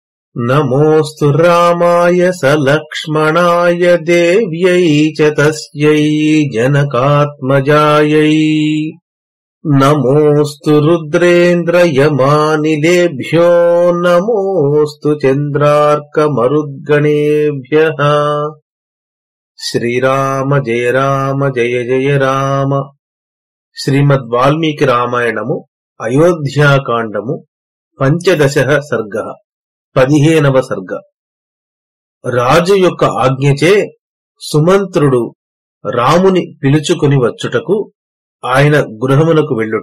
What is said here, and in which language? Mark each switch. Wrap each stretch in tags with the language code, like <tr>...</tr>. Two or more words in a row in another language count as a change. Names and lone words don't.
<sa>नमोऽस्तु रामाय सलक्ष्मणाय देव्यै च तस्यै जनकात्मजायै। नमोऽस्तु रुद्रेन्द्रयमानिलेभ्यो नमोऽस्तु चन्द्रार्कमरुद्गणेभ्यः। श्रीराम जय राम जय जय राम।</sa> <te>శ్రీమద్వాల్మీకి రామాయణము అయోధ్యాకాండము</te> <sa>పంచదశః సర్గః</sa> <te>15వ సర్గ. రాజు యొక్క ఆజ్ఞచే సుమంత్రుడు రాముని పిలుచుకుని వచ్చుటకు ఆయన గృహమునకు వెళ్ళుట.</te>